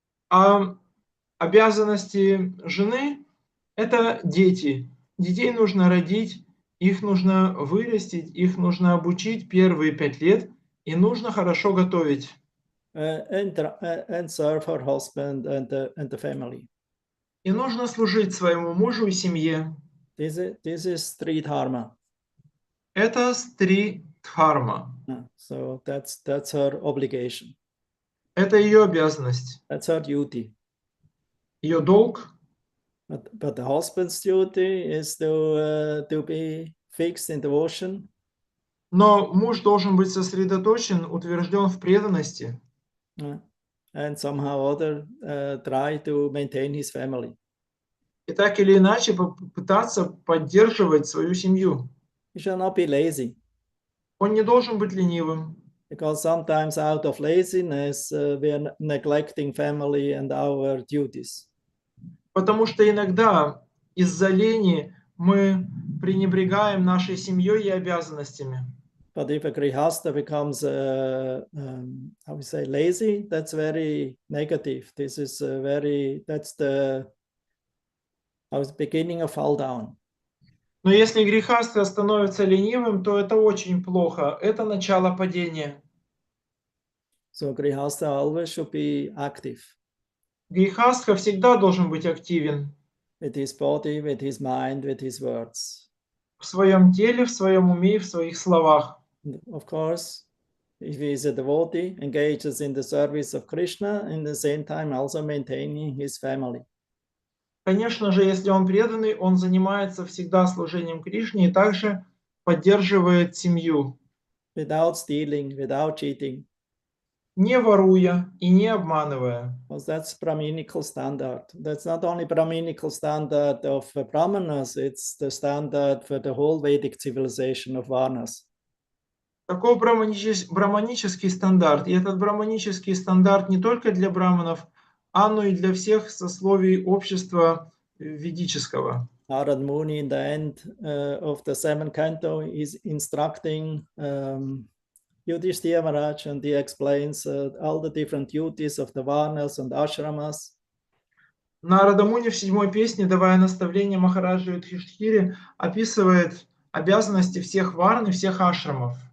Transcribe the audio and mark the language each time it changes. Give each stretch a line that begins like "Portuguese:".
Russian: А обязанности жены – это дети. Детей нужно родить, их нужно вырастить, их нужно обучить первые 5 лет, и нужно хорошо готовить.
English: And serve her husband and the family.
Russian: И нужно служить своему мужу и семье.
English: This is Sri Dharma.
Russian: Это стри дхарма.
English: So that's her obligation.
Russian: Это ее обязанность.
English: That's her duty.
Russian: Ее долг.
English: But the husband's duty is to be fixed in devotion.
Russian: Но муж должен быть сосредоточен, утвержден в преданности.
English: And somehow or other try to maintain his family.
Russian: И так или иначе попытаться поддерживать свою семью.
English: He shall not be lazy.
Russian: Он не должен быть ленивым.
English: Because sometimes out of laziness we are neglecting family and our duties.
Russian: Потому что иногда из-за лени мы пренебрегаем нашей семьей и обязанностями.
English: But if a grihasta becomes, how we say, lazy, that's very negative. This is that's the beginning of fall down.
Russian: Но если грехастха становится ленивым, то это очень плохо. Это начало падения.
English: So grihasta always should be active.
Russian: Грехастха всегда должен быть активен.
English: With his body, with his mind, with his words.
Russian: В своем теле, в своем уме и в своих словах.
English: And of course, if he is a devotee, engages in the service of Krishna, and at the same time also maintaining his family.
Russian: Конечно же, если он преданный, он занимается всегда служением Кришне и также поддерживает семью.
English: Without stealing, without cheating.
Russian: Не воруя и не обманывая.
English: Because that's Brahminical standard. That's not only Brahminical standard of Brahmanas, it's the standard for the whole Vedic civilization of Varnas.
Russian: Таков браманический стандарт. И этот браманический стандарт не только для браманов, но и для всех сословий общества ведического.
English: Narad Muni in the end of the 7th canto is instructing Yudhishthira Maharaj, and he explains all the different duties of the Varnas and Ashramas.
Russian: Нарада Муни в 7-й песне, давая наставление Махараджу Юдхиштхире, описывает обязанности всех варн и всех ашрамов.